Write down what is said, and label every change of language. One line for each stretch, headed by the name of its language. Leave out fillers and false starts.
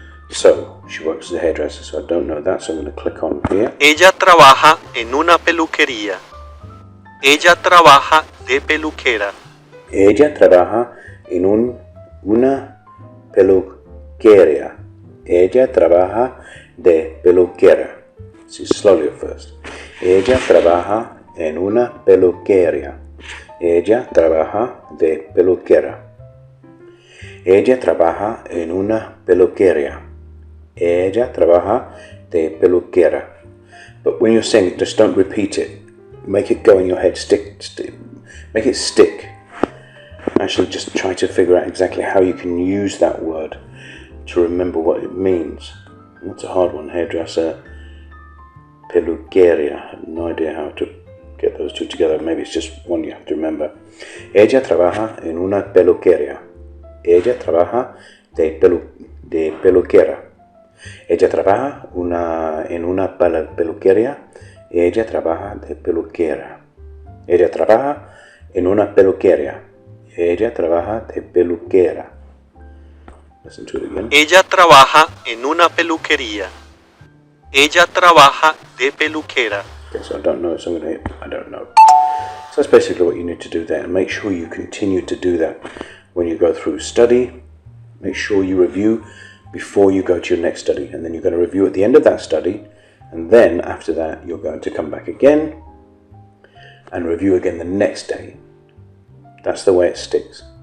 English: So, she works as a hairdresser, so I don't know that, so I'm going to click on here.
Spanish: Ella trabaja en una peluquería. Ella trabaja de peluquera. Ella trabaja en una peluquería. Ella trabaja de peluquera.
English: See, slowly at first.
Spanish: Ella trabaja en una peluquería. Ella trabaja de peluquera. Ella trabaja en una peluquería. Ella trabaja de peluquera.
English: But when you're saying it, just don't repeat it. Make it go in your head. Make it stick. Actually, just try to figure out exactly how you can use that word to remember what it means. That's a hard one. Hairdresser, peluquería. I have no idea how to get those two together. Maybe it's just one you have to remember.
Spanish: Ella trabaja en una peluquería. Ella trabaja de peluquera. Ella trabaja en una peluquería. Ella trabaja de peluquera. Ella trabaja en una peluquería. Ella trabaja de peluquera.
English: Listen to it again.
Spanish: Ella trabaja en una peluquería. Ella trabaja de peluquera.
English: Okay, so I don't know, so I'm going to hit I don't know. So that's basically what you need to do there. And make sure you continue to do that when you go through study. Make sure you review before you go to your next study. And then you're going to review at the end of that study. And then after that, you're going to come back again and review again the next day. That's the way it sticks.